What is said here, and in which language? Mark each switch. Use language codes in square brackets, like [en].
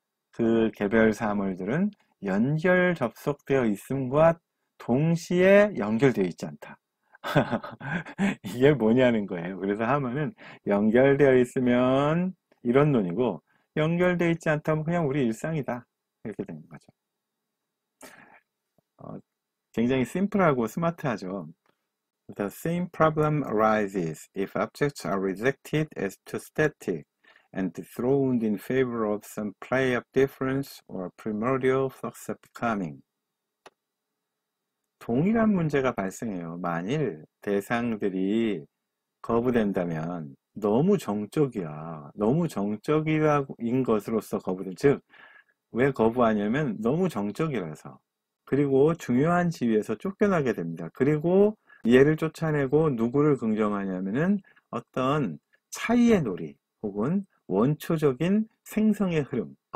[ko] 그 개별 사물들은 연결 접속되어 있음과 동시에 연결되어 있지 않다. 이게 뭐냐는 거예요. 그래서 하면은 연결되어 있으면 이런 논이고 연결되어 있지 않다면 그냥 우리 일상이다. 이렇게 되는 거죠. 굉장히 심플하고 스마트하죠. [en] The same problem arises if objects are rejected as too static and thrown in favor of some play of difference or primordial flux of becoming. [ko] 동일한 문제가 발생해요. 만일 대상들이 거부된다면 너무 정적이야. 너무 정적인 것으로서 거부된, 즉, 왜 거부하냐면 너무 정적이라서. 그리고 중요한 지위에서 쫓겨나게 됩니다. 그리고 얘를 쫓아내고 누구를 긍정하냐면은 어떤 차이의 놀이 혹은 원초적인 생성의 흐름.